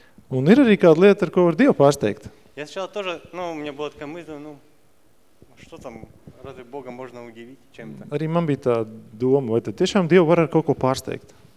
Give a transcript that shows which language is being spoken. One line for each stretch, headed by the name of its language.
Latvian: Un ir arī kāda lieta, ar ko var Dievu pārsteigt?
Russian: Я сначала тоже, ну, у меня была такая мысль, ну, что там, разве Бога можно удивить чем-то?
Latvian: Arī man bija tā doma, vai tad tiešām Dievu var ar kaut ko pārsteigt?